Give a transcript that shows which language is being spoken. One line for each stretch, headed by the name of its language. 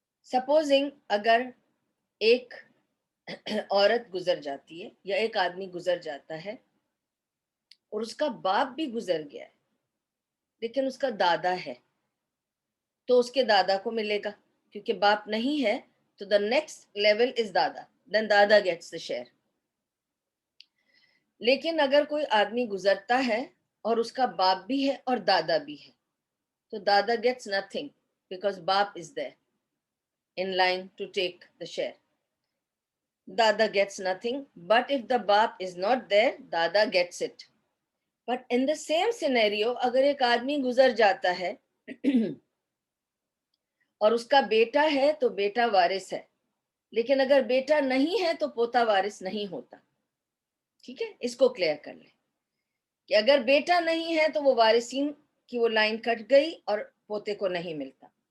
Urdu: Supposing اگر ایک عورت گزر جاتی ہے یا ایک آدمی گزر جاتا ہے اور اس کا باپ بھی گزر گیا ہے لیکن اس کا دادا ہے, تو اس کے دادا کو ملے گا, کیونکہ باپ نہیں ہے تو
English: the next level is
Urdu: دادا, then دادا
English: gets the share.
Urdu: لیکن اگر کوئی آدمی گزرتا ہے اور اس کا باپ بھی ہے اور دادا بھی ہے تو دادا
English: gets nothing because
Urdu: باپ
English: is there in line to take the share. Dada gets nothing, but if the bap is not there, Dada gets it. But in the same scenario,
Urdu: اگر ایک آدمی گزر جاتا ہے اور اس کا بیٹا ہے تو بیٹا وارث ہے, لیکن اگر بیٹا نہیں ہے تو پوتا وارث نہیں ہوتا. ٹھیک ہے, اس کو کلیئر کر لیں کہ اگر بیٹا نہیں ہے تو وہ وارثین کی وہ لائن کٹ گئی اور پوتے کو نہیں ملتا.